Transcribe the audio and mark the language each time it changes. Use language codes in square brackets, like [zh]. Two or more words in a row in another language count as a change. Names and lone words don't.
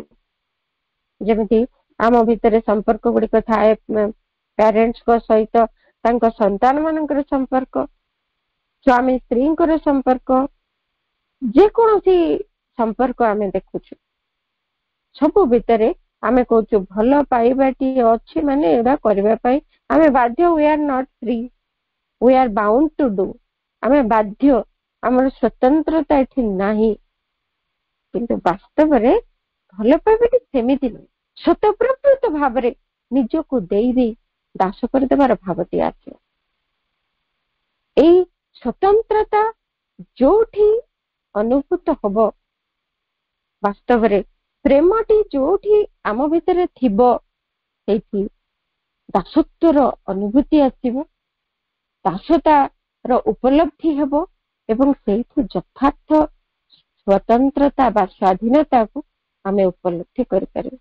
[or] ଯେମିତି ଆମ ଭିତରେ ସମ୍ପର୍କ ଗୁଡିକ ଥାଏ, ପ୍ୟାରେଣ୍ଟସଙ୍କ ସହିତ ତାଙ୍କ ସନ୍ତାନ ମାନଙ୍କର ସମ୍ପର୍କ, ସ୍ୱାମୀ ସ୍ତ୍ରୀଙ୍କର ସମ୍ପର୍କ, ଯେକୌଣସି ସମ୍ପର୍କ ଆମେ ଦେଖୁଛୁ ସବୁ ଭିତରେ ଆମେ କହୁଛୁ ଭଲ ପାଇବାଟି ଅଛି ମାନେ ଏଇଟା କରିବା ପାଇଁ ଆମେ ବାଧ୍ୟ। [en] we are not free, we are bound to do, [or] ଆମେ ବାଧ୍ୟ, ଆମର ସ୍ୱତନ୍ତ୍ରତା ଏଠି ନାହିଁ। କିନ୍ତୁ ବାସ୍ତବରେ ଭଲ ପାଇବାଟି ସେମିତି ନୁହେଁ, ସ୍ୱତଃପ୍ରବୃତ୍ତ ଭାବରେ ନିଜକୁ ଦେଇ ଦେଇ ଦାସ କରିଦେବାର ଭାବଟି ଆସିବ। ଏଇ ସ୍ୱତନ୍ତ୍ରତା ଯୋଉଠି ଅନୁଭୂତ ହବ, ବାସ୍ତବରେ ପ୍ରେମଟି ଯୋଉଠି ଆମ ଭିତରେ ଥିବ ସେଇଠି ଦାସତ୍ୱର ଅନୁଭୂତି ଆସିବ, ଦାସତାର ଉପଲବ୍ଧି ହେବ ଏବଂ ସେଇଠି ଯଥାର୍ଥ ସ୍ୱତନ୍ତ୍ରତା ବା ସ୍ୱାଧୀନତାକୁ ଆମେ ଉପଲବ୍ଧି କରିପାରିବା।